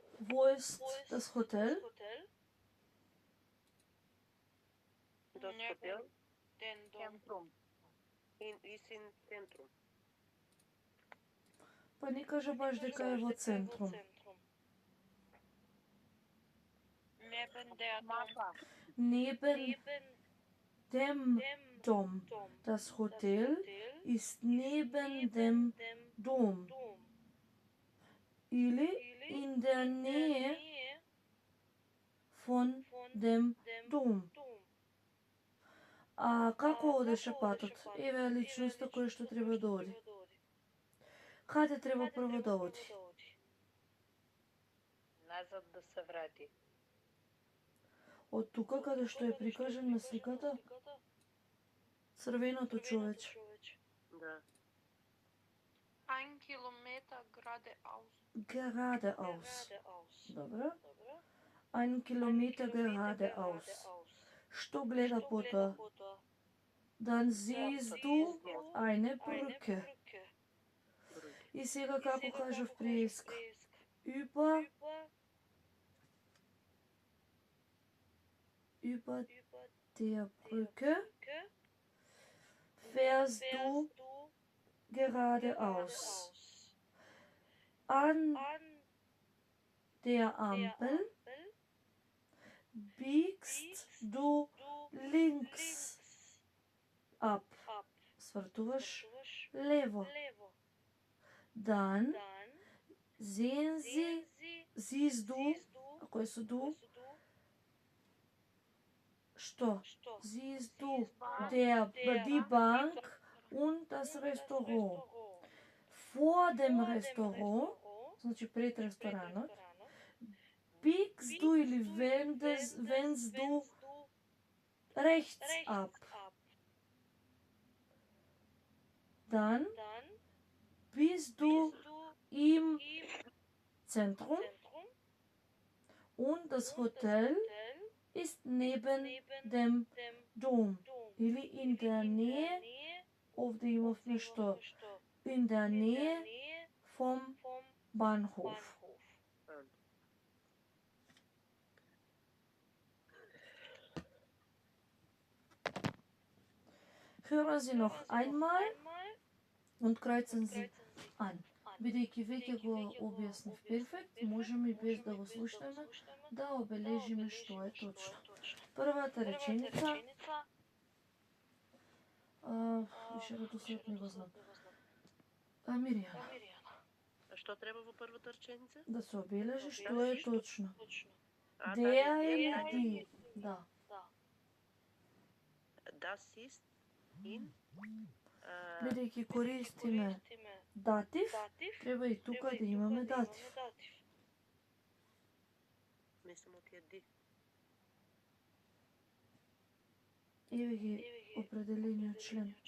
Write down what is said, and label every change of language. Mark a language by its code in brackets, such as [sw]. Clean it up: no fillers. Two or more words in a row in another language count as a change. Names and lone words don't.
[de] Wo ist das Hotel? Das Hotel Den Dom. [mk] Центрум. [de] is in centrum. [mk] Па не кажа баш дека е во центрум. [de] Neben der Dom. [mk] Мафа. [de] Neben dem Dom. Das Hotel ist neben dem Dom. Или in der Nähe von dem Dom. [mk] А како одеше патот? Еве личноста која што треба да оди. Каде треба прво да оди? Назад да се врати. Од тука каде што е прикажан на сликата, црвеното човече. Да. [de] 1 Kilometer geradeaus. Geradeaus. Добро. 1 Kilometer geradeaus. [mk] Што гледа потоа? [de] Dann siehst du eine Brücke. [mk] И сега како кажав приеска? [de] Über der Brücke fährst du geradeaus. An der Ampel biegst du links ab. [mk] Свртуваш лево. [de] Dann siehst du, [mk] ако е со ду, што? [de] Siehst du die Bank und das Restaurant. Vor dem Restaurant, [mk] значи пред ресторанот, [de] biegst du или wendest du rechts ab. Dann bist du im Zentrum und das Hotel ist neben dem Dom. Или in der Nähe, [mk] овде имав нешто, [de] in der Nähe vom Bahnhof. Hören Sie noch einmal und kreuzen Sie an. [mk] Бидејќи веќе го објаснив перфект, можеме и без да го слушнеме да обележиме што е точно. Првата реченица, више редослед не го знам. Миријана. А што треба во првата реченица? Да се обележи што е точно. Деа или ди? Да. [de] Das ist in [mk] Бидејќи користиме датив, треба и тука да имаме датив. Мислам од тие ди. Еве ги определениот член.